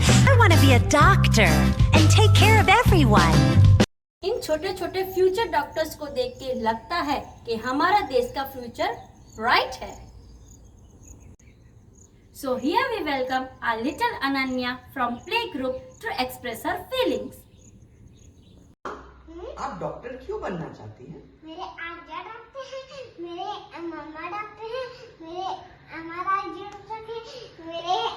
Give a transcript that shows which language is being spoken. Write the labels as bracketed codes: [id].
[en] I want to be a doctor and take care of everyone. [hi] इन छोटे छोटे future doctors को देख के लगता है कि हमारा देश का फ्यूचर ब्राइट है. [en] So here we welcome our little Ananya from playgroup to express her feelings. [hi] आप डॉक्टर क्यों बनना चाहती हैं? मेरे आजा डॉक्टर हैं, मेरे मम्मा डॉक्टर हैं, मेरे हमारा आजी डॉक्टर हैं, मेरे